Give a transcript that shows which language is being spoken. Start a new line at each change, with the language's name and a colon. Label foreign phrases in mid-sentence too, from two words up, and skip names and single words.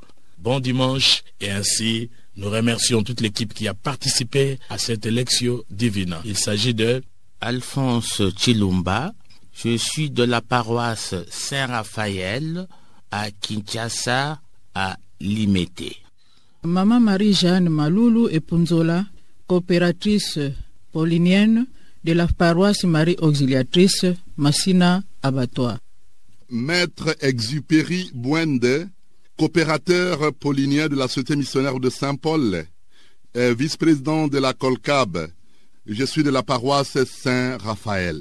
French: Bon dimanche et ainsi nous remercions toute l'équipe qui a participé à cette Lectio Divina. Il s'agit de Alphonse Chilumba. Je suis de la paroisse Saint-Raphaël à Kinshasa, à Limete. Maman Marie-Jeanne Maloulou et Punzola, coopératrice paulinienne de la paroisse Marie Auxiliatrice Massina Abattoir. Maître Exupéry Bouende, coopérateur paulinien de la Société missionnaire de Saint-Paul, vice-président de la Colcab. Je suis de la paroisse Saint-Raphaël.